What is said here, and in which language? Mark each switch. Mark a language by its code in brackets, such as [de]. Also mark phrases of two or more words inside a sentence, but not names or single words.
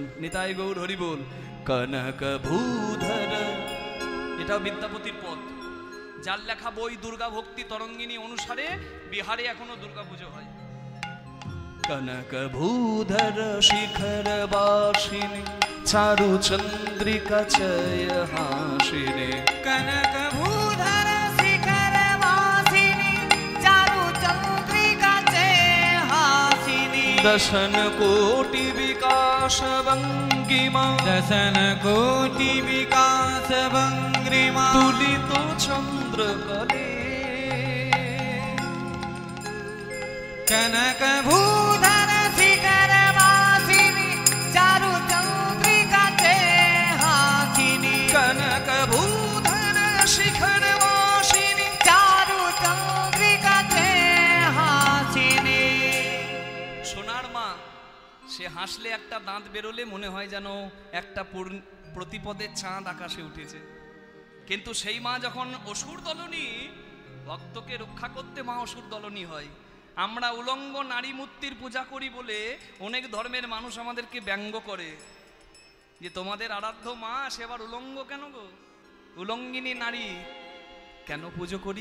[bn] নিতাই গৌর হরি বল। কনক ভূধর, এটাও বিদ্যাপতির পদ। যার লেখা বই দুর্গা ভক্তি তরঙ্গিনী অনুসারে বিহারে এখনো দুর্গা পুজো হয়। [mai] कनक भूधर शिखर वासिनी चारु चंद्रिका चय हासिनी कनक भूधर शिखर वासिनी चारु चंद्रिका चे हासिनी दशन कोटि विकास भंगिमा दशन कोटि विकास भंगिमा तुलित चंद्र कले कनक भूधर शिखर वासिनी चारु चंद्रिका चे हासिनी कनक भूधर शिखर वासिनी चारु चंद्रिका चे हासिनी [bn] সোনার মা সে হাসলে একটা দাঁত বেরোলে মনে হয় যেন একটা প্রতিপদের চাঁদ আকাশে উঠেছে। কিন্তু সেই মা যখন অসুর দলনী, ভক্তকে রক্ষা করতে মা অসুর দলনী হয়। আমরা উলঙ্গ নারী মূর্তির পূজা করি বলে অনেক ধর্মের মানুষ আমাদেরকে ব্যঙ্গ করে যে তোমাদের আরাধ্য মা সে আবার উলঙ্গ কেন গো, উলঙ্গিনী নারী কেন পুজো করি?